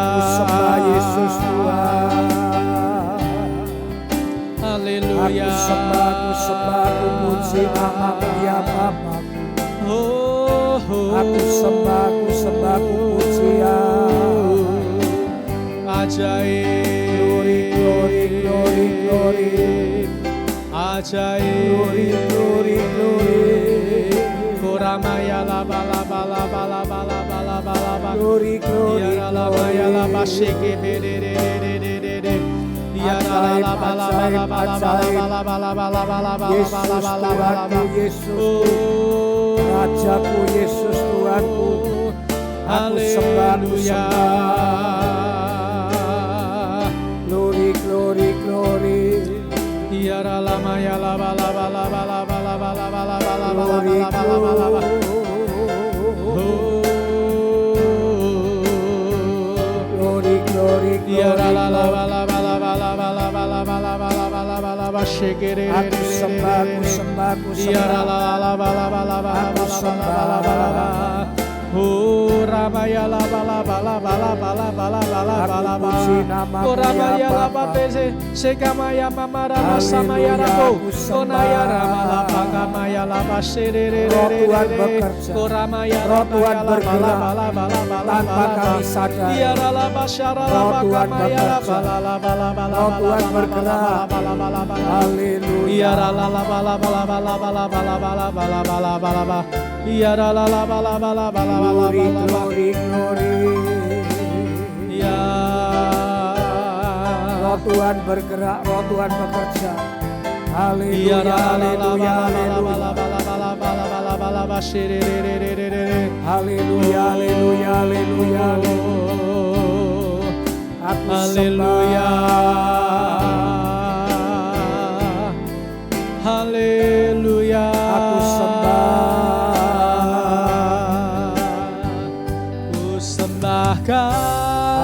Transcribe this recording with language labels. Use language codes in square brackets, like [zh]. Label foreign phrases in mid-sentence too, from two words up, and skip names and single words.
[id] Aku sembah Yesus Tuhan. Haleluya. Aku sembah, aku puji namamu ya Bapakku. Aku sembah, aku puji ya. Ajaib. [en] Glory, glory, glory, glory. [id] Ajaib. [en] Glory, glory, glory. Kuramaya la bala bala bala bala bala bala bala Glory, glory, Ya la ba ya la ba shake be de de de de de de. Ya la la ba la ba la ba la ba la ba la ba la ba la ba la ba [id] Yesus la ba la ba la ba. Tuhanku, Yesus Oh, Rajaku, Yesus Tuhanku. Aku sembah, aku sembah. [en] Glory, glory, glory. Ya la ma ya la ba la ba la ba la ba la ba la ba la ba la ba Glory, la ba la ba la ba. glory, glory, Ya la la la glory. ba la ba la ba la ba la ba la ba la ba la ba la ba la ba shake it. [id] Aku sembah, aku sembah, aku Ya la sembah. la la ba la ba la ba la Aku ba la sembah. ba la ba la ba. Oh Ramaya la ba la ba la ba la ba la ba la ba la ba la Aku ba. puji namamu, Oh Ramaya ya la Bapa. ba pese sekamaya mama rama samaya Haleluya, rako. aku sembah. Konaya rama la ba kamaya la ba serere. Roh Tuhan bekerja. Oh Ramaya Roh Tuhan la ba la bergerak. ba la ba la ba la Tanpa ba la ba. kami sadar. Ya la ba syara la Roh ba Tuhan kamaya la bekerja. ba la ba la ba la Roh ba Tuhan la ba bergerak. ba la ba la ba la. Haleluya. Ya la la la ba la ba la ba la ba la ba la ba la ba la ba la ba la ba. Ya la la la ba la ba la ba la ba la [en] Glory, ba la ba. glory, glory. Ya. [id] Roh Tuhan bergerak, Roh Tuhan bekerja. Ya Haleluya, la la la haleluya, ba la ba la haleluya. ba la ba la ba la ba la ba la ba la ba shiri re re re re re re. Haleluya, haleluya, haleluya. Oh, Aku haleluya. Haleluya. Aku sembah. Ku sembahkan.